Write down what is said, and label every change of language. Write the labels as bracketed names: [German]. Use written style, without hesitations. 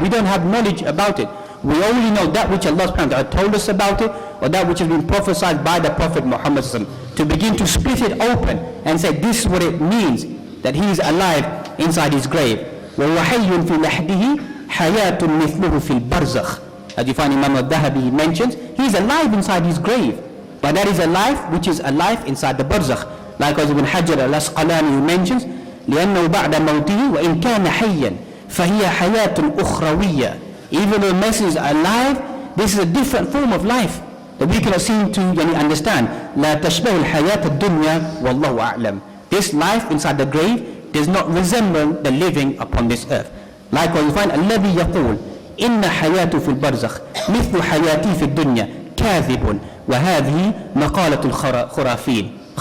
[English] We don't have knowledge about it. We only know that which Allah subhanahu wa ta'ala told us about it, or that which has been prophesied by the Prophet Muhammad, to begin to split it open and say, this is what it means, that he is alive inside his grave. [Arabic] وَوَحَيٌّ فِي لَحْدِهِ حَيَاتٌ مِثْلُهُ فِي الْبَرْزَخِ. [English] As you find Imam al-Dhahabi, he mentions, he is alive inside his grave, but that is a life which is a life inside the barzakh. Likewise Ibn Hajar al-Asqalani, he mentions, [Arabic] لِأَنَّهُ بَعْدَ مَوْتِهِ وَإِنْ كَانَ حَيًّا فَهِيَ حَيَاةٌ أُخْرَوِيَّةٌ. [English] Even though the messengers are alive, this is a different form of life that we cannot seem to understand. [Arabic] لا تشبه الحياة الدنيا والله أعلم. [English] This life inside the grave does not resemble the living upon this earth. Likewise you find [Arabic] الذي يقول إن حياته في البرزخ مثل حياتي في الدنيا كاذب وهذه مقالة الخرافين.